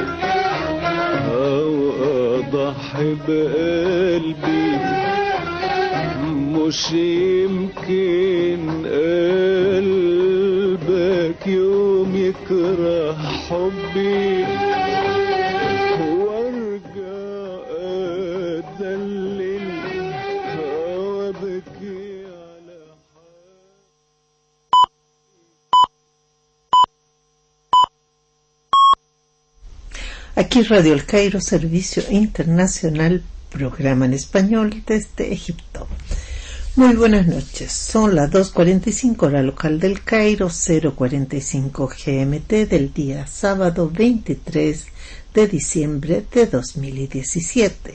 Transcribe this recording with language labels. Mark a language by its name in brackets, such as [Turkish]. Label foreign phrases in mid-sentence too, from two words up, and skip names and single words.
[Arabic] او اضحي بقلبي، مش يمكن قلبك يوم يكره حبي وارجع اتذلل وابكي على [Spanish] Aquí Radio El Cairo, Servicio Internacional, programa en español desde Egipto. Muy buenas noches, son las 2:45 hora local del Cairo, 0:45 GMT del día sábado 23 de diciembre de 2017.